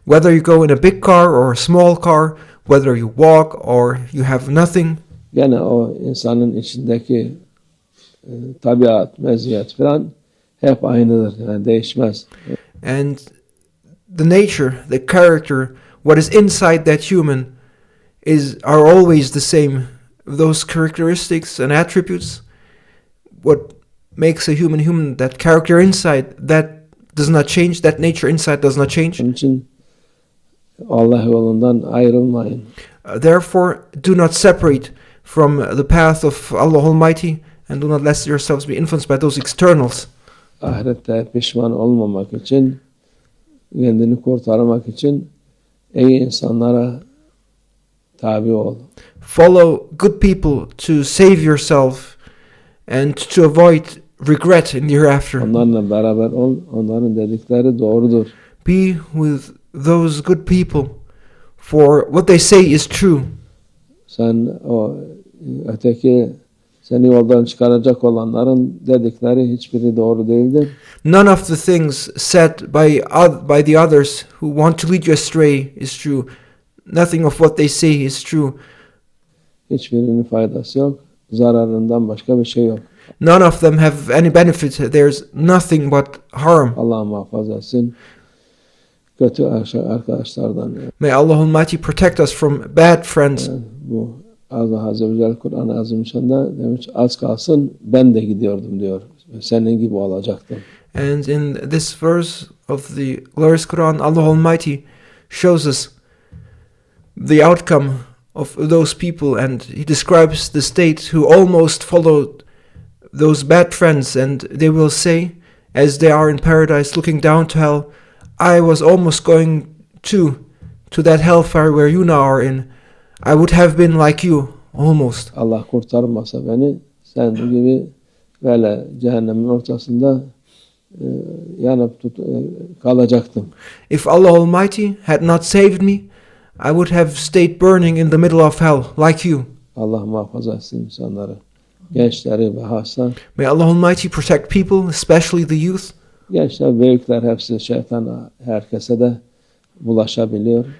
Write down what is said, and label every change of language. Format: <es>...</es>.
<en>Whether you go in a big car or a small car, whether you walk or you have nothing,</en> <tr>Gene o insanın içindeki tabiat, meziyet falan hep aynıdır, yani değişmez.</tr> <en>and the nature, the character, what is inside that human are always the same. Those characteristics and attributes, what makes a human, that character inside, that does not change, that nature inside does not change.</en> <tr>Onun için Allah yolundan ayrılmayın.</tr> <en>Therefore, do not separate from the path of Allah Almighty, and do not let yourselves be influenced by those externals.</en> <tr>Ahirette pişman olmamak için, kendini kurtarmak için iyi insanlara tabi ol.</tr> <en>Follow good people to save yourself and to avoid regret in the hereafter.</en> <tr>Onlarla beraber ol, onların dedikleri doğrudur.</tr> <en>Be with those good people, for what they say is true.</en> <tr>Sen o öteki Seni yoldan çıkaracak olanların dedikleri hiçbiri doğru değildir.</tr> <en>None of the things said by the others who want to lead you astray is true. Nothing of what they say is true.</en> <tr>Hiçbirinin faydası yok. Zararından başka bir şey yok.</tr> <en>None of them have any benefit. There's nothing but harm.</en> <tr>Allah muhafaza etsin kötü arkadaşlardan.</tr> <en>May Allah Almighty protect us from bad friends.</en> <tr>Bu Allah Azze ve Celle Kur'an-ı Azimüşşan'da demiş az kalsın ben de gidiyordum diyor. Senin gibi olacaktım.</tr> <en>And in this verse of the glorious Quran, Allah Almighty shows us the outcome of those people, and He describes the state who almost followed those bad friends, and they will say, as they are in paradise looking down to hell, I was almost going to that hellfire where you now are in. I would have been like you, almost.</en> <tr>Allah kurtarmasa beni sen gibi böyle cehennemin ortasında yanıp kalacaktım.</tr> <en>If Allah Almighty had not saved me, I would have stayed burning in the middle of hell, like you.</en> <tr>Allah muhafaza etsin insanları. Gençleri ve hassa.</tr> <en>May Allah Almighty protect people, especially the youth.</en> <tr>Gençler, büyükler hepsi şeytan herkese de bulaşabiliyor.</tr>